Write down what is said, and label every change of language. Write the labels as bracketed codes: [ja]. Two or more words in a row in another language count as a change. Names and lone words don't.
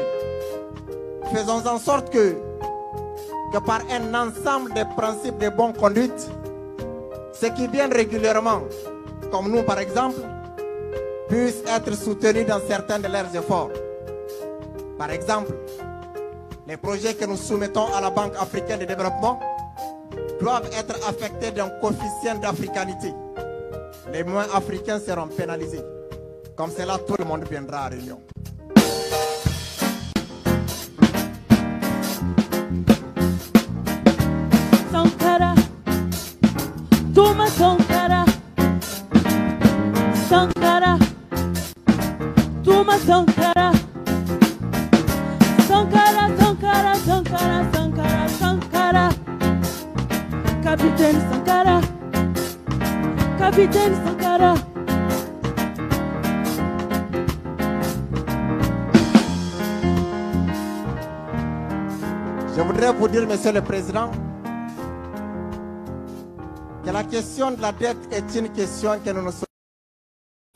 [fr] Faisons en sorte que par un ensemble de principes de bonne conduite, ceux qui viennent régulièrement, comme nous par exemple, puissent être soutenus dans certains de leurs efforts. Par exemple, les projets que nous soumettons à la Banque africaine de développement doivent être affectés d'un coefficient d'africanité. Les moins africains seront pénalisés. Comme cela, tout le monde viendra à réunion. Sankara, Thomas Sankara, Sankara, Thomas Sankara, Sankara, Sankara, Sankara, Sankara, Sankara, Capitaine Sankara, Capitaine Sankara. Je voudrais vous dire, Monsieur le Président, que la question de la dette est une question que nous nous sommes.